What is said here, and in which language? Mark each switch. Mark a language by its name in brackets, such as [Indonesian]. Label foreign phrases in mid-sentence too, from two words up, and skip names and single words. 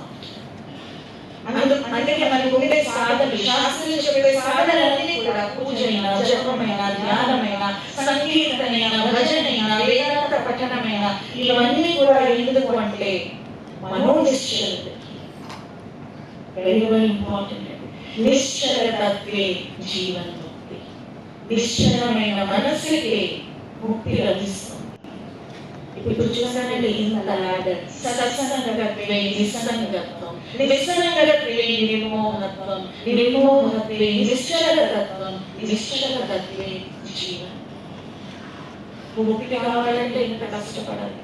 [Telugu] అందుకే మనకు ఉండే సాధనలు, శాస్త్రం చెప్పే సాధనలన్నీ కూడా పూజైన, జపమైన, జ్ఞానమైన, సంకీర్తనైన, భజనైన, వేదాంత పఠనమైన, ఇవన్నీ కూడా ఎందుకు అంటే మనోనిశ్చలత. [English] very very important. [Sanskrit] నిశ్చలతత్వే జీవన్ముక్తి. [Telugu] నిశ్చలమైన మనసుకే ముక్తి లభిస్తుంది. ఇప్పుడు చూసానండి ఇంత లాడర్. [Sanskrit] సత్సంగత్వే నిస్సంగత్వం, నిస్సంగత్వే నిర్మోహత్వం, నిర్మోహత్వే నిశ్చలతత్వం, నిశ్చలతత్వే జీవనం. [Telugu] ముక్తి కావాలంటే ఇంత కష్టపడాలి.